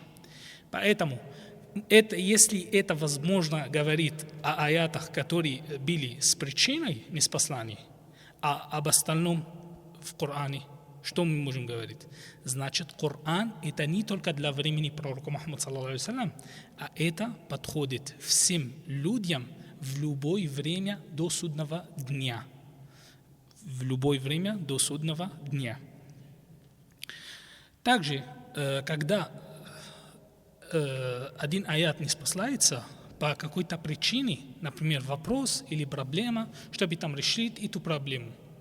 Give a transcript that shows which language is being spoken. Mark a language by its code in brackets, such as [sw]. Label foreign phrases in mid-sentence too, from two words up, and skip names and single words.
[ru] Поэтому если это возможно говорит о аятах, которые были с причиной ниспослания, а об остальном в Коране, что мы можем говорить? Значит, Коран это не только для времени пророка Мухаммада [ar] صلى الله عليه وسلم, [ru] а это подходит всем людям в любое время до судного дня. В любое время до судного дня. Также, когда один аят не спасается по какой-то причине, например, вопрос или проблема, чтобы там решить эту проблему.